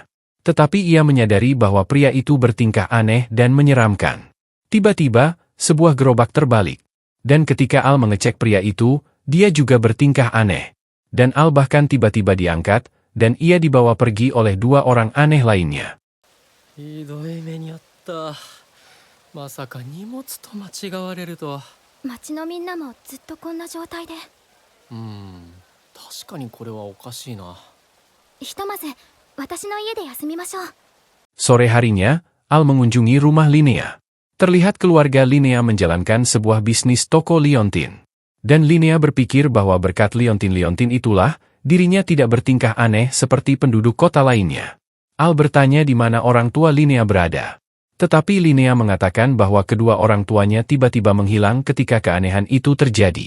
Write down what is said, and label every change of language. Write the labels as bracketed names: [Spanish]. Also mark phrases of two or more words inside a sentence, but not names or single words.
[Indonesian] Tetapi ia menyadari bahwa pria itu bertingkah aneh dan menyeramkan. Tiba-tiba, sebuah gerobak terbalik. Dan ketika Al mengecek pria itu, dia juga bertingkah aneh. Dan Al bahkan tiba-tiba diangkat, dan ia dibawa pergi oleh dua orang aneh lainnya. [Japanese] ひどい目にあった。まさか荷物と間違われるとは。町のみんなもずっとこんな状態で。確かにこれはおかしいな。ひとまず私の家で休みましょう。 [Indonesian] Sore harinya, Al mengunjungi rumah Linnea. Terlihat keluarga Linnea menjalankan sebuah bisnis toko liontin. Dan Linnea berpikir bahwa berkat liontin-liontin itulah, dirinya tidak bertingkah aneh seperti penduduk kota lainnya. Al bertanya di mana orang tua Linnea berada. Tetapi Linnea mengatakan bahwa kedua orang tuanya tiba-tiba menghilang ketika keanehan itu terjadi.